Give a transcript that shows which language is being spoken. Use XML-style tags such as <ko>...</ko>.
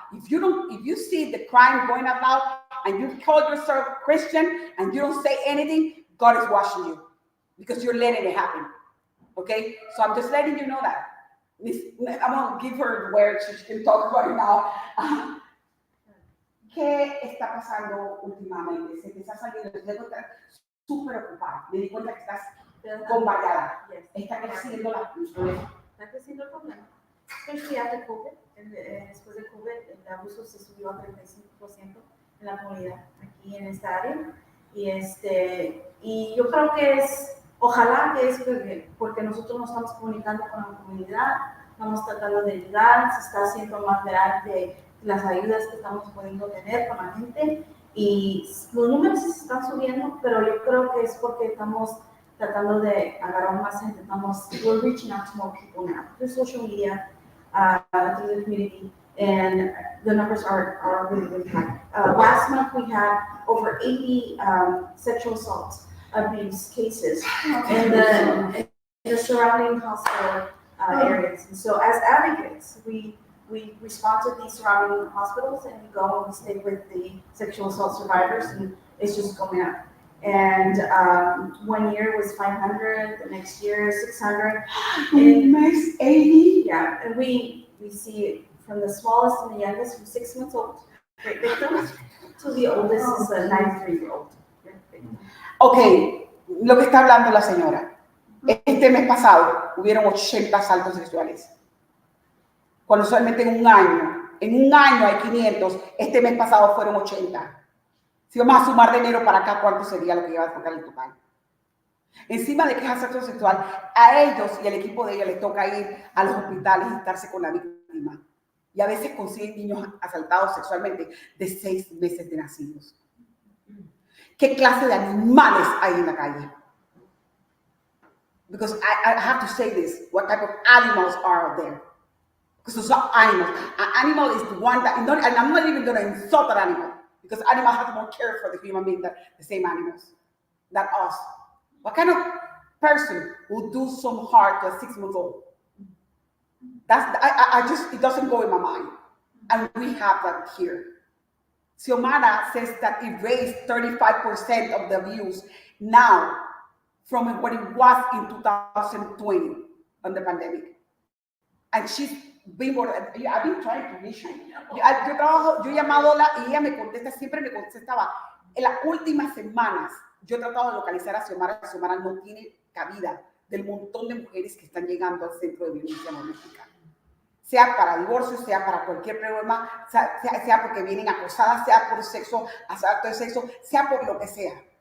<en>If you see the crime going about and you call yourself Christian and you don't say anything, God is watching you because you're letting it happen. Okay? So I'm just letting you know that. I'm going to give her the word so she can talk right now.</en> <es>¿Qué está pasando últimamente? Se te está saliendo, te debo estar súper ocupada. Me di cuenta que estás bombardeada. Está creciendo la problema. Está creciendo el problema.</es> <en>Especially after COVID,</en> <es>después de COVID, el abuso se subió a 35% en la comunidad aquí en esta área. Y yo creo que ojalá que es porque nosotros nos estamos comunicando con la comunidad, estamos tratando de ayudar, se está haciendo más real de las ayudas que estamos pudiendo tener con la gente. Y los números se están subiendo, pero yo creo que es porque estamos tratando de agarrar más gente.</es> <en>We're reaching out to more people now through social media, through the community, and the numbers are really, really high. Last month we had over 80 sexual assault abuse cases in the surrounding hospital areas. And so as advocates, we sponsor these surrounding hospitals and we go and we stay with the sexual assault survivors, and it's just going up. And 1 year was 500, the next year 600. And next 80? Yeah, and we see it from the smallest and the youngest, from 6 months old, great victims, to the oldest is a 93-year-old.</en> <es>Ok, lo que está hablando la señora. Este mes pasado hubieron 80 asaltos sexuales. Cuando solamente en un año hay 500, este mes pasado fueron 80. Si vamos a sumar de enero para acá, ¿cuánto sería lo que iba a tocar el total? Encima de que es asalto sexual, a ellos y al equipo de ellos les toca ir a los hospitales y estarse con la víctima. Y a veces consiguen niños asaltados sexualmente de 6 meses de nacidos. ¿Qué clase de animales hay en la calle?</es> <en>Because I have to say this, what type of animals are out there? Because those are animals. An animal is the one that, and I'm not even going to insult an animal, because animals have more care for the human being than the same animals, than us. What kind of person would do some harm to a 6-month-old? It doesn't go in my mind. And we have that here. Siomara says that it raised 35% of the views now from what it was in 2020 on the pandemic. And she's been more, I've been trying to reach her.</en> <es>Yo he llamado y ella me contesta, siempre me contestaba. En las últimas semanas Yo he tratado de localizar a Siomara. Siomara no tiene cabida del montón de mujeres que están llegando al centro de violencia doméstica. Sea para divorcio, sea para cualquier problema, sea porque vienen acosadas, sea por sexo, asalto de sexo, sea por lo que sea.</es>